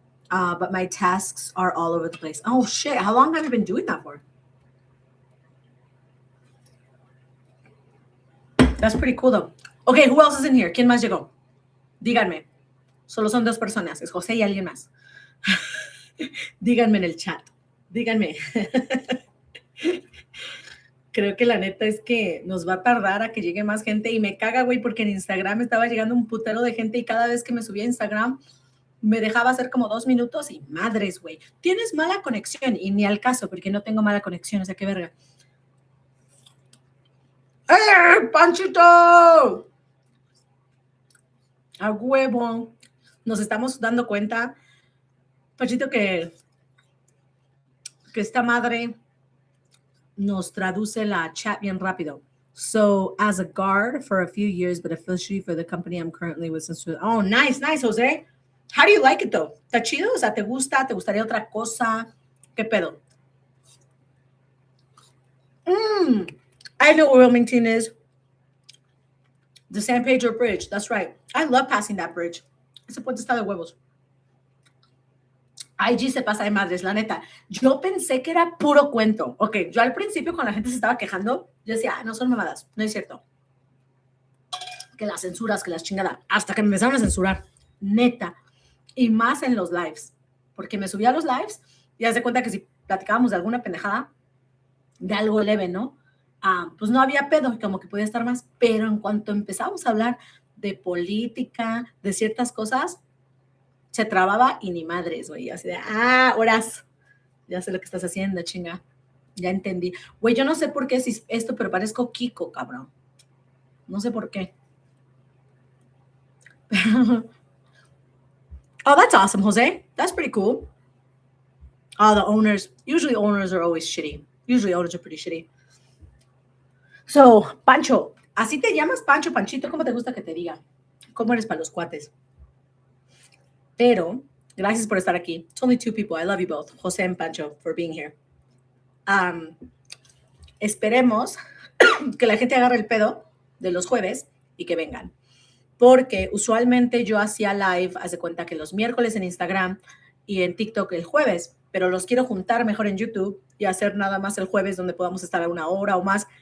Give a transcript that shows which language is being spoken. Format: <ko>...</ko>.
<en>But my tasks are all over the place. Oh shit, how long have I been doing that for? That's pretty cool though. Okay, who else is in here?</en> <es>¿Quién más llegó? Díganme. Solo son 2 personas, es José y alguien más. Díganme en el chat. Díganme. Creo que la neta es que nos va a tardar a que llegue más gente y me caga, güey, porque en Instagram estaba llegando un putero de gente y cada vez que me subía a Instagram me dejaba hacer como 2 minutos y madres, güey. Tienes mala conexión y ni al caso porque no tengo mala conexión, o sea, qué verga. ¡Eh, Panchito! A huevo. Nos estamos dando cuenta, Panchito, que esta madre nos traduce la chat bien rápido.</es> <en>So, as a guard for a few years, but officially for the company I'm currently with. Oh, nice, Jose. How do you like it, though?</en> <es>¿Está chido? O sea, ¿te gusta? ¿Te gustaría otra cosa? ¿Qué pedo?</es> <en>I know where Wilmington is. The San Pedro Bridge. That's right. I love passing that bridge.</en> <es>Ese puente está de huevos. IG se pasa de madres, la neta. Yo pensé que era puro cuento. Ok, yo al principio cuando la gente se estaba quejando, yo decía, no son mamadas, no es cierto. Que las censuras, que las chingadas. Hasta que me empezaron a censurar. Neta. Y más en los lives. Porque me subía a los lives y haz de cuenta que si platicábamos de alguna pendejada, de algo leve, ¿no? Pues no había pedo, como que podía estar más. Pero en cuanto empezamos a hablar de política, de ciertas cosas, se trababa y ni madres, güey. Así de, horas. Ya sé lo que estás haciendo, chinga. Ya entendí. Güey, yo no sé por qué es esto, pero parezco Kiko, cabrón. No sé por qué.</es> <en>Oh, that's awesome, Jose. That's pretty cool. Oh, the owners. Usually owners are always shitty. Usually owners are pretty shitty. So, Pancho.</en> <es>¿Así te llamas Pancho, Panchito? ¿Cómo te gusta que te diga? ¿Cómo eres para los cuates? Pero, gracias por estar aquí.</es> <en>It's only 2 people. I love you both, Jose and Pancho, for being here.</en> <es>Esperemos que la gente agarre el pedo de los jueves y que vengan. Porque usualmente yo hacía live, hace cuenta que los miércoles en Instagram y en TikTok el jueves, pero los quiero juntar mejor en YouTube y hacer nada más el jueves donde podamos estar a 1 hora o más.</es>